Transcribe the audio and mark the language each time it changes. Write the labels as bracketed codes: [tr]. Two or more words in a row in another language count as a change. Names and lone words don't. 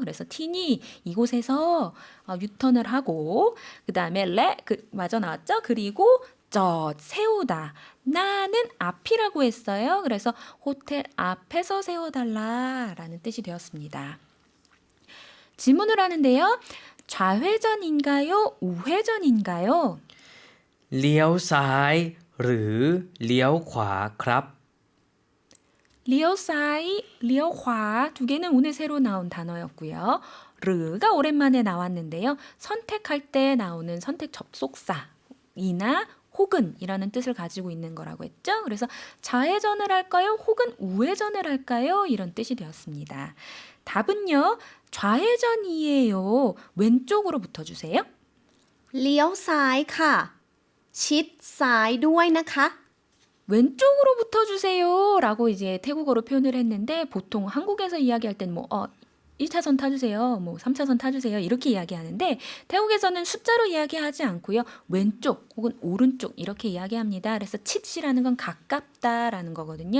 [ko] 그래서 티니 이곳에서 유턴을 하고 그 다음에 마저 나왔죠. 그리고 세우다. 나는 앞이라고 했어요. 그래서 호텔 앞에서 세워달라라는 뜻이 되었습니다. 질문을 하는데요. 좌회전인가요? 우회전인가요? [th] เลี้ยวซ้ายหรือเลี้ยวขวาครับ [ko] 리오사이, 리오화 두 개는 오늘 새로 나온 단어였고요. 르가 오랜만에 나왔는데요. 선택할 때 나오는 선택 접속사 이나 혹은이라는 뜻을 가지고 있는 거라고 했죠. 그래서 좌회전을 할까요? 혹은 우회전을 할까요? 이런 뜻이 되었습니다. 답은요. 좌회전이에요. 왼쪽으로 붙어주세요. [th] เลี้ยวซ้ายค่ะ ชิดซ้ายด้วยนะคะ [ko] 왼쪽으로 붙어주세요 라고 이제 태국어로 표현을 했는데 보통 한국에서 이야기할 때는 1차선 타주세요, 3차선 타주세요 이렇게 이야기하는데 태국에서는 숫자로 이야기하지 않고요. 왼쪽 혹은 오른쪽 이렇게 이야기합니다. 그래서 칫이라는 건 가깝다라는 거거든요.